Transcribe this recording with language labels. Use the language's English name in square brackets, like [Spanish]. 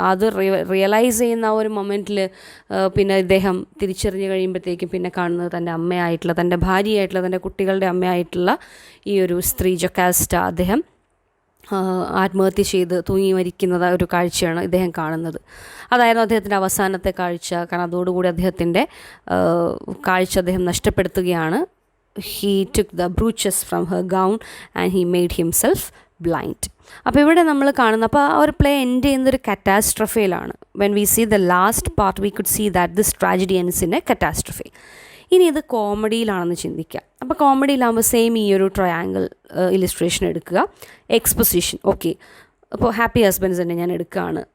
[Malayalam] അത് റിയലൈസ് ചെയ്യുന്ന ആ ഒരു മൊമെൻറ്റിൽ പിന്നെ ഇദ്ദേഹം തിരിച്ചറിഞ്ഞ് കഴിയുമ്പോഴത്തേക്കും പിന്നെ കാണുന്നത് തൻ്റെ അമ്മയായിട്ടുള്ള, തൻ്റെ ഭാര്യയായിട്ടുള്ള, തൻ്റെ കുട്ടികളുടെ അമ്മയായിട്ടുള്ള ഈ ഒരു സ്ത്രീ ജൊക്കാസ്റ്റ, അദ്ദേഹം ആത്മഹത്യ ചെയ്ത് തൂങ്ങി മരിക്കുന്ന ഒരു കാഴ്ചയാണ് ഇദ്ദേഹം കാണുന്നത്. അതായിരുന്നു അദ്ദേഹത്തിൻ്റെ അവസാനത്തെ കാഴ്ച. കാരണം അതോടുകൂടി അദ്ദേഹത്തിൻ്റെ കാഴ്ച അദ്ദേഹം നഷ്ടപ്പെടുത്തുകയാണ്. [English] he took the brooches from her gown and he made himself blind. [Malayalam] അപ്പോൾ ഇവിടെ നമ്മൾ കാണുന്ന, അപ്പോൾ ആ ഒരു പ്ലേ എൻഡ് ചെയ്യുന്നൊരു കറ്റാസ്ട്രഫയിലാണ്. [English] When we see the last part we could see that this tragedy ends in a catastrophe. [Malayalam] ഇനി ഇത് കോമഡിയിലാണെന്ന് ചിന്തിക്കുക. അപ്പോൾ കോമഡിയിലാകുമ്പോൾ സെയിം ഈ ഒരു ട്രയാങ്കിൾ ഇലിസ്ട്രേഷൻ എടുക്കുക. എക്സ്പൊസിഷൻ, ഓക്കെ, അപ്പോൾ ഹാപ്പി ഹസ്ബൻഡ്സ് തന്നെ ഞാൻ എടുക്കുകയാണ്.